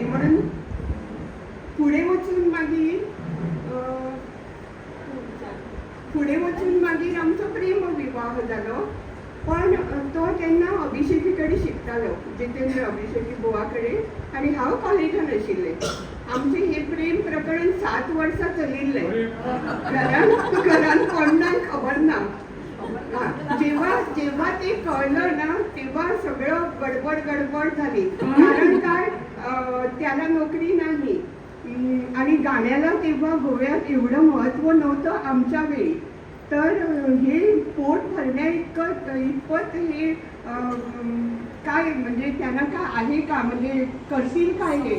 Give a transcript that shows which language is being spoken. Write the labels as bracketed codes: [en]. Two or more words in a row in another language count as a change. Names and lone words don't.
[kok] म्हणून फुडें वचून मागीर आमचो प्रेम विवाह जालो. पण तो तेन्ना अभिषेकी कडेन शिकतालो, जितेंद्र अभिषेकी बुवा कडेन, आनी हांव कॉलेजान आशिल्लें. आमचें हें प्रेम प्रकरण 7 वर्सां चलिल्लें. घरान कोणाक खबर ना. [mr] जेव्हा ते कळलं ना तेव्हा सगळं गडबड झाली. कारण काय, त्याला नोकरी नाही आणि गाण्याला तेव्हा गोव्यात एवढं महत्त्व नव्हतं आमच्या वेळी. तर हे पोट भरण्या इतपत हे काय, म्हणजे त्यांना काय आहे का, म्हणजे करतील काय हे